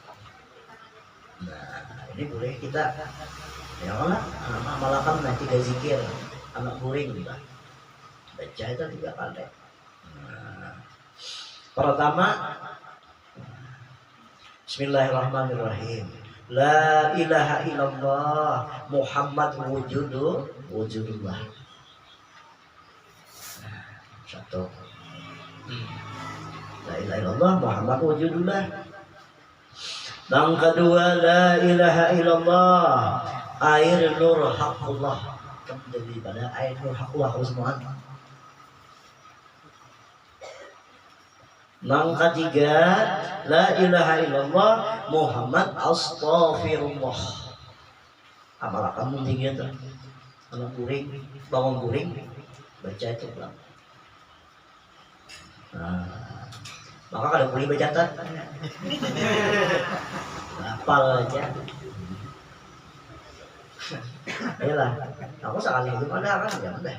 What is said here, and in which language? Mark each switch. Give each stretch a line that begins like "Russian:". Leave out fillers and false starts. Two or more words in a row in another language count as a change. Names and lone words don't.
Indonesian: Nah, ini boleh kita
Arabic: ya Allah
Indonesian: amalkan 3 zikir anak guring kita. Baca itu 3 kali. Pertama,
Arabic: بسم الله الرحمن الرحيم. لا إله إلا الله محمد وجود الله.
Indonesian: Satu.
Arabic: لا إله إلا الله محمد وجود الله.
Indonesian: Yang kedua,
Arabic: لا إله إلا الله أير نور حق الله.
Indonesian: Daripada
Arabic: أير نور حق الله
Indonesian: semua. Yang ketiga,
Arabic: لا إله إلا الله محمد أستغفر الله.
Indonesian: Amalkan mending itu. Anak guring, bangun guring, baca itu pulang. Maka kalau boleh baca tak, hafal aja. Yalah, aku sekali itu ada kan ya udah.